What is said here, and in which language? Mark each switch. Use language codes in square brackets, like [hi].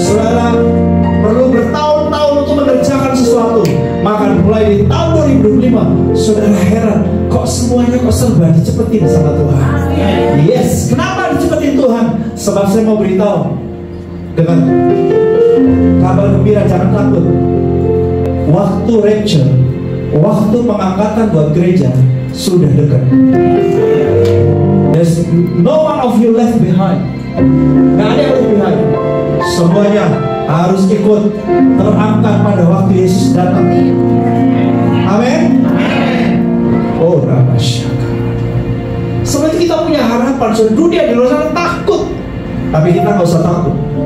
[id] Saudara perlu bertahun-tahun untuk mengerjakan sesuatu, maka mulai di tahun 2025 saudara heran, kok semuanya kok serba dicepetin sama Tuhan. Yes, kenapa dicepetin Tuhan? Sebab saya mau beritahu dengan kabar gembira, jangan takut. Waktu rapture, waktu pengangkatan buat gereja sudah dekat. [en] There's no one of you left behind. [id] Gak ada yang [en] left behind. [id] Semuanya harus ikut terangkat pada waktu Yesus datang. Amin. Oh, Rabasyaka. Sebenarnya kita punya harapan. Dunia di luar sana takut, tapi kita nggak usah takut.